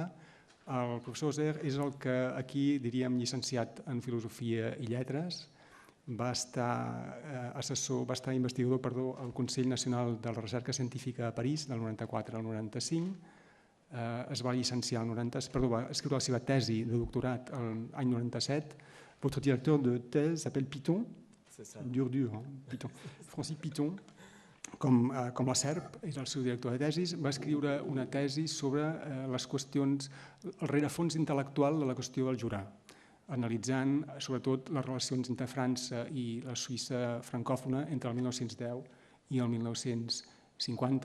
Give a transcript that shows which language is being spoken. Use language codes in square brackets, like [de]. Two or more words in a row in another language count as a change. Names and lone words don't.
[ca] El professor Auxerre és el que aquí diríem llicenciat en Filosofia i Lletres, va estar investigador al Consell Nacional de la Recerca Científica a París del 94 al 95, es va llicenciar va escriure la seva tesi de doctorat l'any 97. [fr] Votre directeur de thèse s'appelle Piton, dur, Piton, Francis Piton, [ca] com la SERP, és el seu director de tesis. Va escriure una tesi sobre les qüestions, el rerefons intel·lectual de la qüestió del Jura, analitzant sobretot les relacions entre França i la Suïssa francòfona entre el 1910 i el 1950.